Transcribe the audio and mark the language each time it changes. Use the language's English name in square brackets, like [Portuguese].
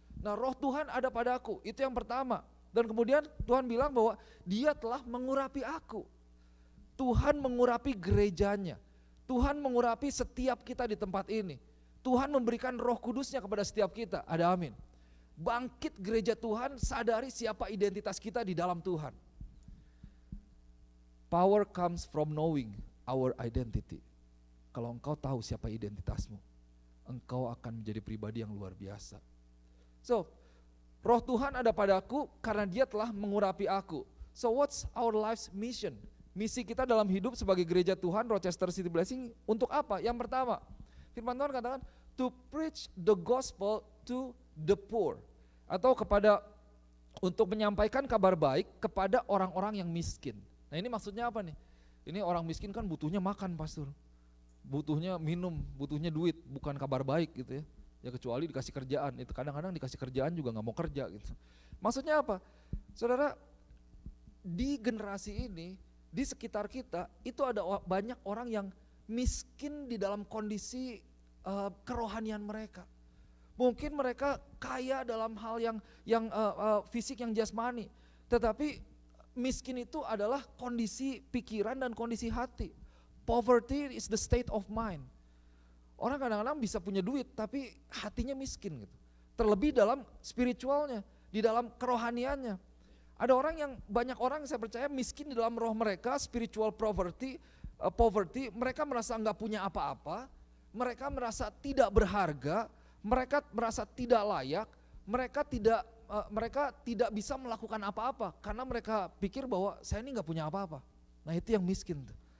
[Indonesian] Nah, roh Tuhan ada padaku, itu yang pertama. Dan kemudian Tuhan bilang bahwa Dia telah mengurapi aku. Tuhan mengurapi gerejanya. Tuhan mengurapi setiap kita di tempat ini. Tuhan memberikan Roh Kudusnya kepada setiap kita. Ada amin. Bangkit gereja Tuhan, sadari siapa identitas kita di dalam Tuhan. [English] Power comes from knowing our identity. [Indonesian] Kalau engkau tahu siapa identitasmu, engkau akan menjadi pribadi yang luar biasa. So, Roh Tuhan ada padaku karena Dia telah mengurapi aku. [English] So what's our life's mission? [Indonesian] Misi kita dalam hidup sebagai gereja Tuhan Rochester City Blessing untuk apa? Yang pertama, firman Tuhan katakan [English] to preach the gospel to the poor, [Indonesian] atau untuk menyampaikan kabar baik kepada orang-orang yang miskin. Nah ini maksudnya apa nih? Ini orang miskin kan butuhnya makan, pastor, butuhnya minum, butuhnya duit, bukan kabar baik gitu ya. Ya kecuali dikasih kerjaan, itu kadang-kadang dikasih kerjaan juga gak mau kerja gitu. Maksudnya apa? Saudara, di generasi ini, di sekitar kita, itu ada banyak orang yang miskin di dalam kondisi kerohanian mereka. Mungkin mereka kaya dalam hal yang fisik, yang jasmani, tetapi miskin itu adalah kondisi pikiran dan kondisi hati. [English] Poverty is the state of mind. [Indonesian] Orang kadang-kadang bisa punya duit tapi hatinya miskin gitu. Terlebih dalam spiritualnya, di dalam kerohaniannya. Ada banyak orang yang saya percaya miskin di dalam roh mereka, [English] spiritual poverty, [Indonesian] mereka merasa enggak punya apa-apa, mereka merasa tidak berharga, mereka merasa tidak layak, mereka tidak bisa melakukan apa-apa karena mereka pikir bahwa saya ini enggak punya apa-apa. Nah itu yang miskin tuh.